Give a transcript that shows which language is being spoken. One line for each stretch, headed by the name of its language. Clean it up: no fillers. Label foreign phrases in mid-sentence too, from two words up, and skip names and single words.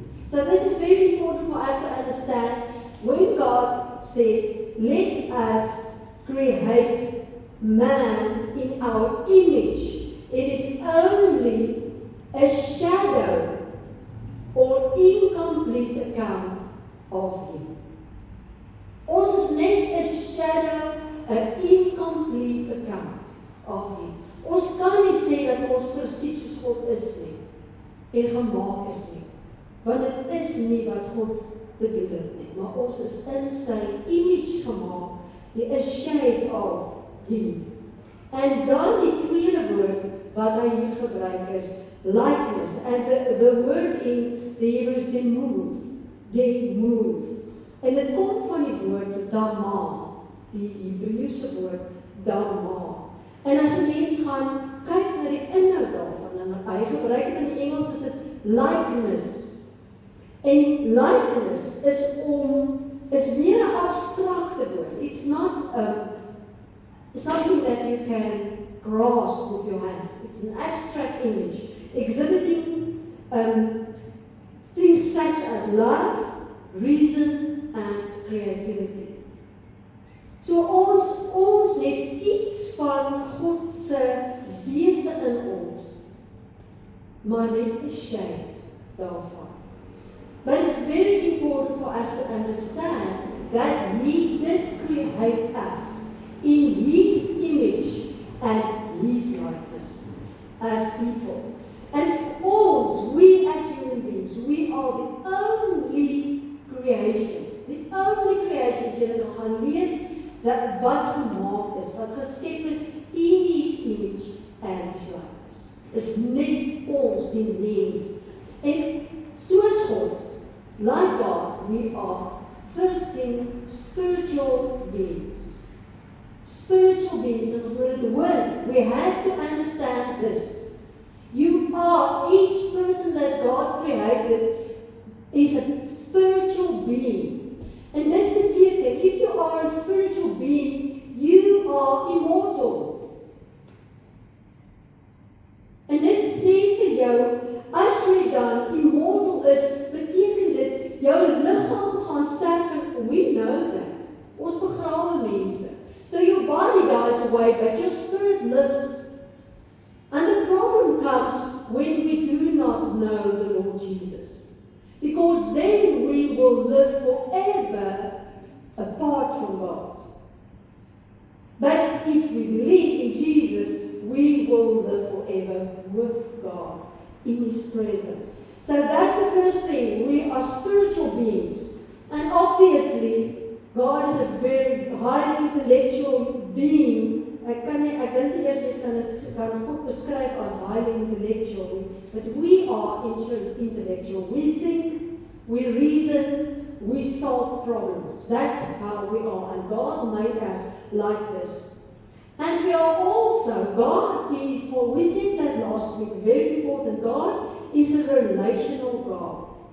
English: So this is very important for us to understand. When God said, let us create man in our image, it is only a shadow or incomplete account of him.
Afrikaans: Ons is net 'n shadow, 'n
English: incomplete account of him.
Afrikaans: Ons kan nie sê dat ons presies soos God is nie en gemaak is nie, want dit is nie wat God bedoel het nie, maar ons is in sy image gemaak, die shade of him. En dan die tweede woord wat hy hier gebruik is likeness,
English: and the word in the Hebrew is demove.
Afrikaans: En dit kom van die woord dama, die Hebreëse woord dama. En as 'n mens gaan kyk na die inhoud daarvan, en hy gebruik dit in die Engels, is dit likeness. En likeness is meer 'n abstrakte woord.
English: It's not something that you can grasp with your hands. It's an abstract image, exhibiting things such as love, reason, and creativity.
Afrikaans: So ons het iets van God se wese in ons, maar net 'n shade daarvan.
English: But it's very important for us to understand that He did create us in His image and His likeness as people. And we as human beings, we are the only creations.
Afrikaans: Die
English: only creations
Afrikaans: jy nog gaan lees, dat wat gemaak is, wat geskep is
English: in His image and His likeness.
Afrikaans: Is net ons, die mens. En soos God,
English: like God, we are, first thing, spiritual beings. Spiritual beings, and the word, we have to understand this. You are, each person that God created is a spiritual being. And that beteken, if you are a spiritual being, you are immortal.
Afrikaans: En dit sê vir jou, as jy dan immortal is, beteken dit, jou liggaam gaan sterf, en
English: we know that.
Afrikaans: Ons begrawe mense.
English: So your body dies away, but your spirit lives. And the problem comes when we do not know the Lord Jesus. Because then we will live forever apart from God. But if we believe in Jesus, we will live forever with God in His presence. So that's the first thing. We are spiritual beings. And obviously, God is a very highly intellectual being.
Afrikaans: Ek dink nie eers mens kan God beskryf as
English: highly intellectual, but we are intellectual. We think, we reason, we solve problems. That's how we are, and God made us like this. And we are also, God is, well, we said that last week, very important, God is a relational God.